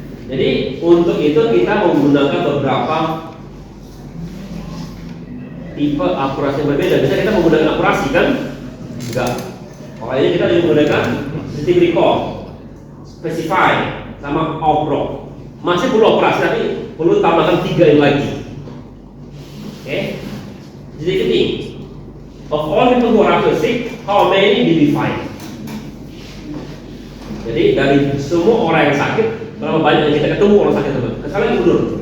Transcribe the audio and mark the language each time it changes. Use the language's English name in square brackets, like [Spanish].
[Indonesian] Jadi untuk itu kita menggunakan beberapa tipe akurasi yang berbeda. Bisa kita menggunakan akurasi kan? Enggak. Kalau ini kita menggunakan sistem recall, specify, sama outbrock. Masih perlu operasi tapi perlu tambahkan 3 ini lagi. Oke? Jadi ini, [English] of all people who are sick, how many did we find? [Indonesian] Jadi dari semua orang yang sakit, berapa banyak yang kita ketemu orang sakit teman? Sekarang mundur.